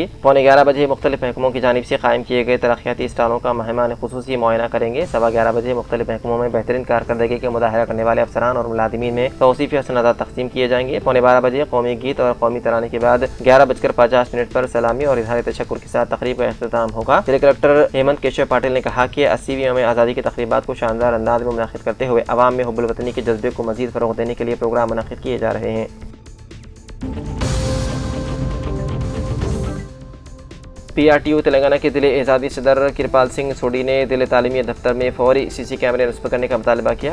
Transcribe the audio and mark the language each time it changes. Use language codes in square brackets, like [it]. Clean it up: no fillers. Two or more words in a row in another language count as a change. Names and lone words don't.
[ur] 11:15 بجے مختلف محکموں کی جانب سے قائم کیے گئے ترقیاتی اسٹالوں کا مہمان خصوصی معائنہ کریں گے۔ 11:15 بجے مختلف محکموں میں بہترین کارکردگی کے مظاہرہ کرنے والے افسران اور ملازمین میں توصیفی سندات تقسیم کیے جائیں گے۔ 12:15 بجے قومی گیت اور قومی ترانے کے بعد 11:50 پر سلامی اور اظہار تشکر کے ساتھ تقریب کا اختتام ہوگا۔ ضلع کلکٹر ہیمنت کیشو پاٹل نے کہا کہ 80ویں یوم آزادی کی تقریبات کو شاندار انداز میں منعقد کرتے ہوئے عوام میں حب الوطنی کے جذبے کو مزید فروغ دینے کے لیے پروگرام منعقد کیے جا رہے ہیں۔ پی آر ٹی یو تلنگانہ کے ضلع اعزازی صدر کرپال سنگھ سوڈی نے ضلع تعلیمی دفتر میں فوری سی سی کیمرے نصب کرنے کا مطالبہ کیا۔